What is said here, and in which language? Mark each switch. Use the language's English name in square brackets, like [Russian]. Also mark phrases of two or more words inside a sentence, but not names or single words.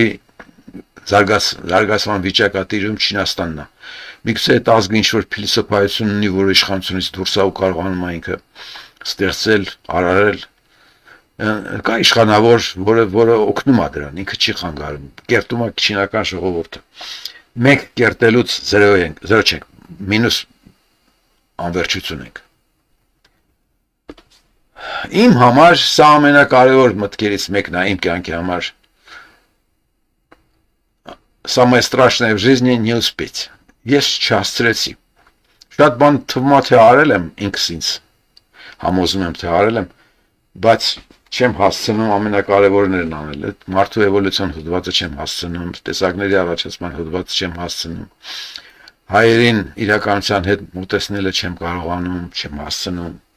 [Armenian] զարգացման վիճակ է տիրում, Չինաստանն է։ Միգուցե այդ ազգը ինչ-որ փիլիսոփայություն ունի, որ իշխանությունից դուրս է ու կարողանում է ինքը ստեղծել, արարել, կա իշխանավոր, որը օգնում է դրան, ինքը չի խանգարում, կերտում է չինական ժողովուրդը։ Մենք կերտելուց 0 չենք, մինուս անվերջություն ենք։ Իմ համար սա ամենակարևոր մտքերից մեկն է, իմ կյանքի համար։ [Russian] Самое страшное в жизни не успеть։ [Armenian] Ես չհասցրեցի։ Շատ բան թվում է, թե արել եմ ինքս ինձ, համոզում եմ, թե արել եմ, բայց չեմ հասցնում ամենակարևորներն անել, այդ մարդու էվոլյուցիոն հոդվածը չեմ հասցնում, տեսակների առաջացման հոդվածը չեմ հասցնում, հայերին իրականության հետ մոտեցնելը չեմ կարողանում, չեմ հասցնում։